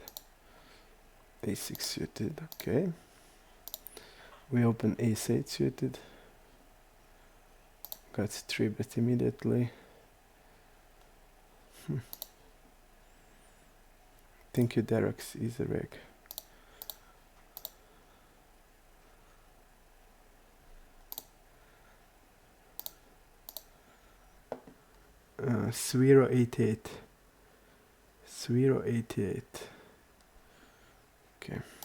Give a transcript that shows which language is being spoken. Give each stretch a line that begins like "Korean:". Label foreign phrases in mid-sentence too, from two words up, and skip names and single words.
English: A6 suited. Okay. We open ace 8 suited. Got 3-bet immediately. Thank you, Derek's easy reg. s02e28. s02e28. Okay.